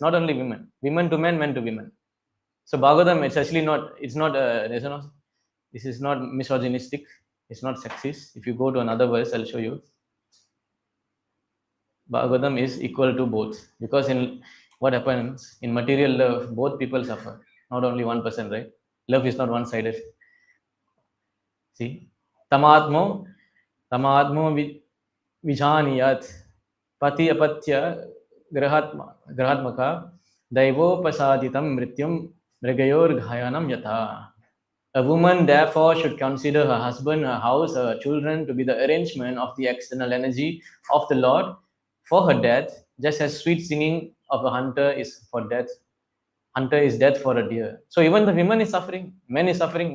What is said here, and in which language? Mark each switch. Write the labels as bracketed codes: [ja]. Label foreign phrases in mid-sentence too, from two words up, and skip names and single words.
[en] Not only women to men to women. So Bhagavatam, it's actually not, this is not misogynistic, it's not sexist. If you go to another verse, I'll show you. Bhagavatam is equal to both. Because in what happens, in material love, both people suffer. Not only one person, right? Love is not one-sided. See, [sa] tamadmo, tamadmo vijaniyat, pati apatya grahatmaka, daivopasaditam mrityum mrigayor ghayanam yatha. [en] A woman therefore should consider her husband, her house, her children to be the arrangement of the external energy of the Lord for her death, just as sweet singing of a hunter is for death. Hunter is death for a deer. So even the women is suffering, men is suffering.